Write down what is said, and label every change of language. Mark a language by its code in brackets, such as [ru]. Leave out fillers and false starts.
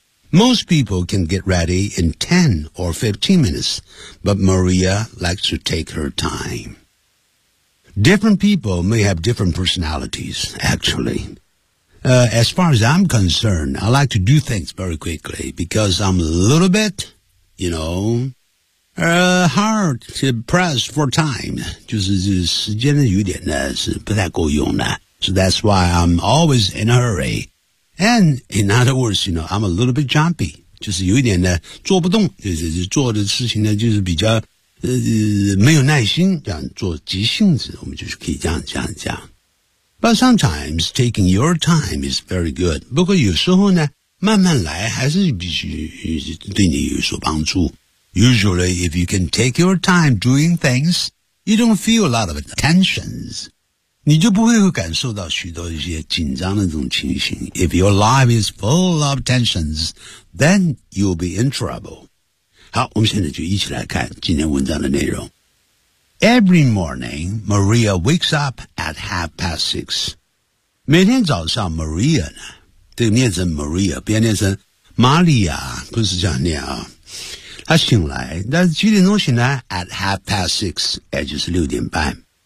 [en] Most people can get ready in 10 or 15 minutes, but Maria likes to take her time. Different people may have different personalities, actually. As far as I'm concerned, I like to do things very quickly because I'm a little bit, you know... hard to press for time. [zh] 就是时间的有点呢是不太够用的。 [en] So that's why I'm always in a hurry. And in other words, you know, I'm a little bit jumpy. [zh] 就是有一点呢做不动。做的事情呢就是比较没有耐心这样做急性子。我们就是可以这样讲。 [en] But sometimes taking your time is very good. [zh] 不过有时候呢慢慢来还是必须对你有所帮助。 [en] Usually, if you can take your time doing things, you don't feel a lot of tensions. [zh] 你就不会感受到许多一些紧张的这种情形。 [en] If your life is full of tensions, then you'll be in trouble. [zh] 好，我们现在就一起来看今天文章的内容。 [en] Every morning, Maria wakes up at 6:30. [zh] 每天早上 ,Maria 呢，这个念成 Maria, 不要念成 Maria, 不是这样念啊。他醒来，但是几点钟醒来 ？ [en] At 6:30， [zh] 也就是6:30。